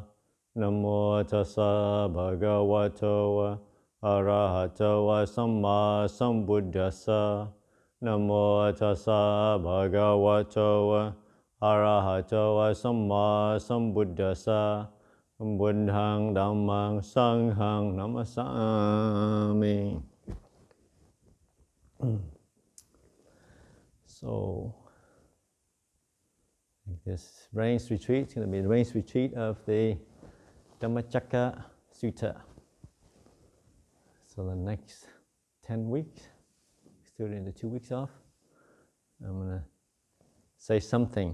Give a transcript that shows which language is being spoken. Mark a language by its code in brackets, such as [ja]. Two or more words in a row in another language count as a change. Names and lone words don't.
[pi] Namo tassa bhagavato arahato samma sambuddhassa. Namo tassa bhagavato arahato samma sambuddhassa. Buddhang dhammang sanghang namasami. [en] So, this rains retreat is going to be the rains retreat of the Dhammachakka Sutta. So the next 10 weeks, still in the 2 weeks off, I'm going to say something.